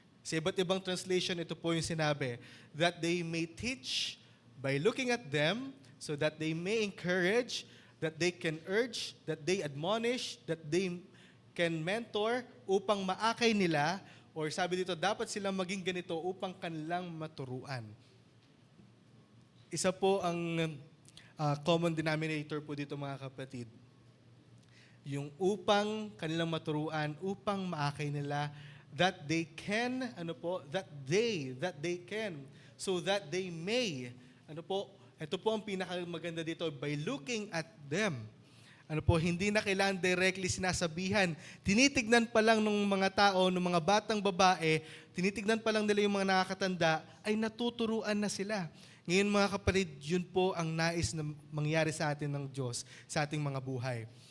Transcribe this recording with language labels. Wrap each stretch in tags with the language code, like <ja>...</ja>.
<tl>Sa iba't ibang translation, ito po yung sinabi,</tl> <en>that they may teach by looking at them, so that they may encourage, that they can urge, that they admonish, that they can mentor</en> <tl>upang maakay nila,</tl> <en>or</en> <tl>sabi dito, dapat silang maging ganito upang kanilang maturuan. Isa po ang common denominator po dito mga kapatid. Yung upang kanilang maturuan, upang maakay nila,</tl> <en>that they can, that they can, so that they may,</en> <tl>ito po ang pinakamaganda dito,</tl> <en>by looking at them.</en> <tl>Hindi na kailangan directly sinasabihan. Tinitignan pa lang ng mga tao, ng mga batang babae, tinitignan pa lang nila yung mga nakakatanda, ay natuturuan na sila. Ngayon mga kapatid, yun po ang nais na mangyari sa atin ng Diyos, sa ating mga buhay.</tl>